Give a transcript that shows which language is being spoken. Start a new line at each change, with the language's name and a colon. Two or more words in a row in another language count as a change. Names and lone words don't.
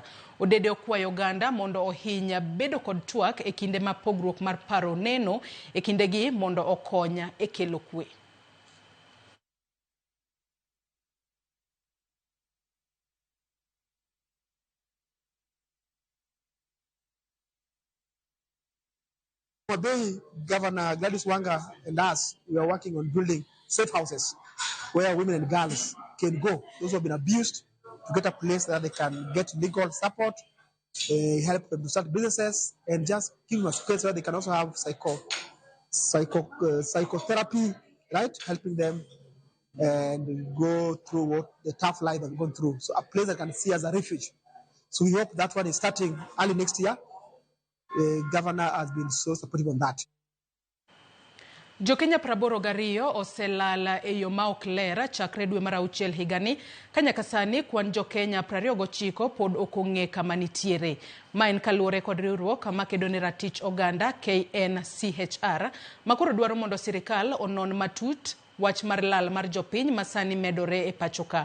Luo (Kenya and Tanzania): Odede okwayo oganda mondo ohinya bedo kod twak e kinde ma pogruok mar paro neno e kindegi mondo okonya e kelo kwe.
English: Governor Gladys Wanga and us, we are working on building safe houses where women and girls can go. Those who have been abused, to get a place that they can get legal support, help them to start businesses, and just give them a space where they can also have psychotherapy, right? Helping them and go through what the tough life they've gone through. So a place that can see as a refuge. So we hope that one is starting early next year. Governor has been so supportive on that.
Luo (Kenya and Tanzania): Jokenya 82 oselala e yo ma ok ler chakre dwe mar auchiel higani ka nyaka sani kwan jokenya 29 pod ok ong'e kama nitiere. Ma en kaluwore kod riwruok ma kedo ne ratich oganda KNCHR makoro dwaro mondo sirikal onon matut wach mar lal mar jopiny masani medore e pachoka.